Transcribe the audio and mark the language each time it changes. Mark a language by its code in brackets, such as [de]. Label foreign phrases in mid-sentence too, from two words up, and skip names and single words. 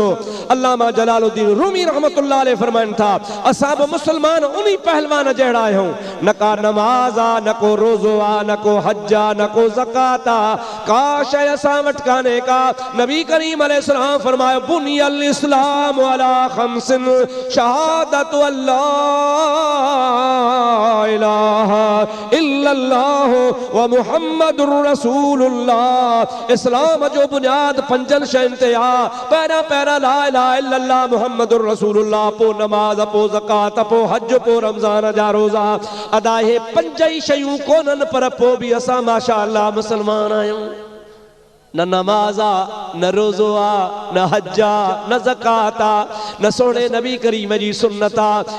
[sd] अल्लामा जलालुद्दीन रूमी रहमतुल्लाह अलैह फरमाइनि था असां बि मुस्लमान उन पहलवान जहिड़ा आहियूं। न का नमाज़ आहे, न को रोज़ो आहे, न को हज आहे, न को ज़कात आहे, का शइ असां वटि कान्हे का। नबी करीम अलैहिस्सलाम फरमायो [ar] بني الإسلام على خمس شهادة أن لا إله إلا الله ومحمد رسول الله. [sd] इस्लाम जो बुनियाद 5 शयुनि ते आहे। [ar] पहिरियां لا إله إلا الله محمد رسول الله, [sd] पोइ नमाज, पोइ ज़कात, पोइ हज, पोइ रमज़ान जा रोज़ा। अदा हे पंज ई शयूं कोनन पर पोइ बि असां माशाअल्लाह मुसलमान आहियूं। न नमाज आ, न रोज़ो आ, न हज आ, न ज़कात आ, न सोने नबी करीम जी सुन्नत आ।